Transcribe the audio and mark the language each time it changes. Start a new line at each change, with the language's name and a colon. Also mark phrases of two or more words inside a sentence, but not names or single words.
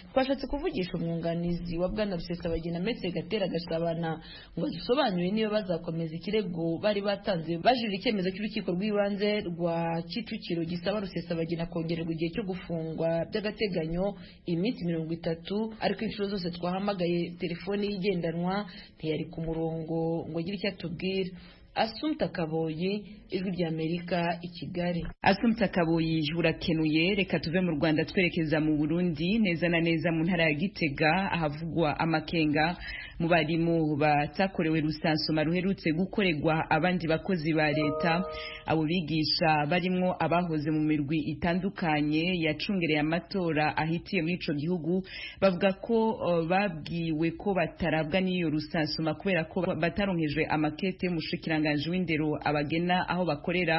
Kinyarwanda: Twashatse kuvugisha umwunganizi wa bwana Rusesabagina Metse Gatera Gashabana ngo dusobanure niba bazakomeza ikirego bari batanze bajurira icyemezo cy'urukiko rw'ibanze rwa Kicukiro gisaba Rusesabagina kongererwa igihe cyo gufungwa by'agateganyo iminsi 30. Ariko inshuro zose twahamagaye telefone yigendanwa ntiyari ku murongo ngo agire icyo atubwira. Asumta Kaboyi, Ijwi ry'Amerika, i Kigali. Asumta Kaboyi urakenuye. Reka tuve mu Rwanda twerekeza mu Burundi, neza na neza mu ntara ya Gitega ahavugwa amakenga mu barimu batakorewe rusansuma ruherutse gukorerwa abandi bakozi ba leta.
Rundi: Abo bigisha barimo abahoze mu mirwi itandukanye yacungereye amatora ahitiye muri ico gihugu bavuga ko babwiwe ko batarabwa n'iyo rusansuma kubera ko bataronkejwe amakete y'umushikiranganje w'indero abagena aho bakorera.